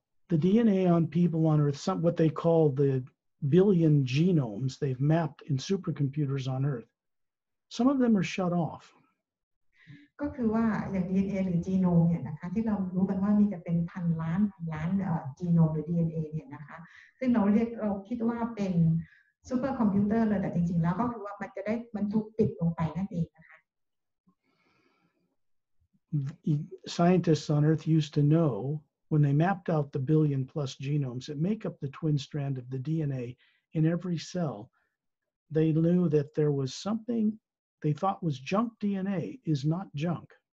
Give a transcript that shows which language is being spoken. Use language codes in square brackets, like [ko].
[en] The DNA on people on earth, what they call the billion genomes they've mapped in supercomputers on earth, some of them are shut off. [th] ก็คือว่าอย่าง DNA หรือจีโนมเนี่ยนะคะที่เรารู้กันว่ามีจะเป็นพันล้านจีโนมหรือ DNA เนี่ยนะคะซึ่งเราคิดว่าเป็นซูเปอร์คอมพิวเตอร์เลยแต่จริงๆแล้วก็คือว่ามันถูกปิดลงไปนั่นเองนะคะ [en] Scientists on earth used to know when they mapped out the billion plus genomes that make up the twin strand of the DNA in every cell, they knew that there was something they thought was junk DNA is not junk.